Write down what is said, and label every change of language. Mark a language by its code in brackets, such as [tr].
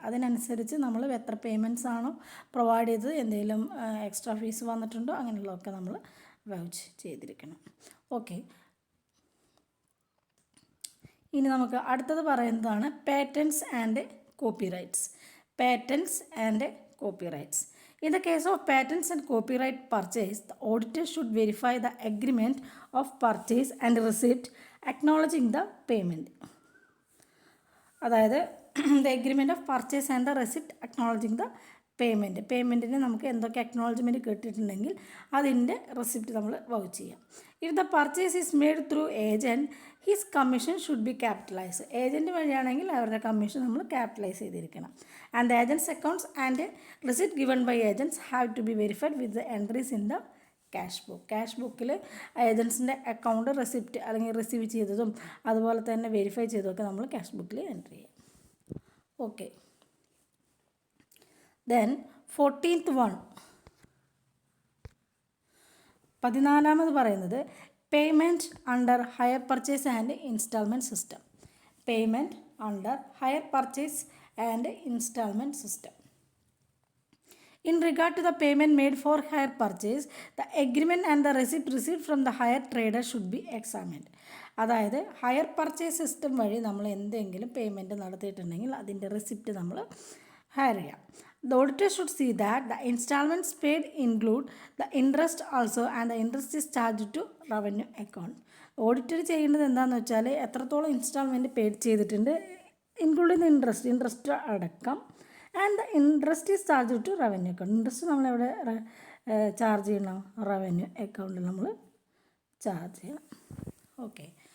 [ml] അതിനനുസരിച്ച് നമ്മൾ എത്ര പേയ്മെൻറ്റ്സ് ആണോ പ്രൊവൈഡ് ചെയ്തത്, എന്തെങ്കിലും എക്സ്ട്രാ ഫീസ് വന്നിട്ടുണ്ടോ, അങ്ങനെയുള്ളതൊക്കെ നമ്മൾ വൗച്ച് ചെയ്തിരിക്കണം. ഓക്കെ, ഇനി നമുക്ക് അടുത്തത് പറയുന്നതാണ് പേറ്റൻറ്റ്സ് and copyrights. [en] Patents and copyrights. In the case of patents and copyright purchase, the auditor should verify the agreement of purchase and receipt acknowledging the payment. അതായത് the agreement of purchase and the receipt acknowledging the payment. [ml] പേയ്മെൻറ്റിന് നമുക്ക് എന്തൊക്കെ acknowledgement കിട്ടിയിട്ടുണ്ടെങ്കിൽ അതിൻ്റെ receipt നമ്മൾ vouch ചെയ്യാം. [en] If the purchase is made through agent, his commission should be capitalise. [ml] Agent വഴിയാണെങ്കിൽ അവരുടെ commission നമ്മൾ capitalise ചെയ്തിരിക്കണം. [en] And the agents accounts and receipt given by agents have to be verified with the entries in the cash book. [ml] Cash ബുക്കിൽ ഏജൻസിൻ്റെ account, receipt അല്ലെങ്കിൽ receive ചെയ്തതും അതുപോലെ തന്നെ verify ചെയ്തതൊക്കെ നമ്മൾ ക്യാഷ് ബുക്കിൽ എൻട്രി ചെയ്യാം. [en] Okay, then 14th one, 14th പറയുന്നത് payment under hire purchase and instalment system. Payment under hire purchase and instalment system. In regard to the payment made for hire purchase, the agreement and the receipt received from the hire trader should be examined. [ml] അതായത് higher purchase system വഴി നമ്മൾ എന്തെങ്കിലും payment നടത്തിയിട്ടുണ്ടെങ്കിൽ അതിൻ്റെ receipt നമ്മൾ higher ചെയ്യാം. [en] The auditor should see that the installments paid include the interest also and the interest is charged to revenue account. [ml] Auditor ചെയ്യേണ്ടത് എന്താണെന്ന് വെച്ചാൽ എത്രത്തോളം ഇൻസ്റ്റാൾമെൻറ്റ് പെയ്ഡ് ചെയ്തിട്ടുണ്ട്, ഇൻക്ലൂഡിങ് ഇൻട്രസ്റ്റ് അടക്കം, [en] And the interest is charge to revenue account. [ml] Interest നമ്മളെവിടെ charge ചെയ്യണം? Revenue അക്കൗണ്ടിൽ നമ്മൾ ചാർജ് ചെയ്യണം. ഓക്കെ.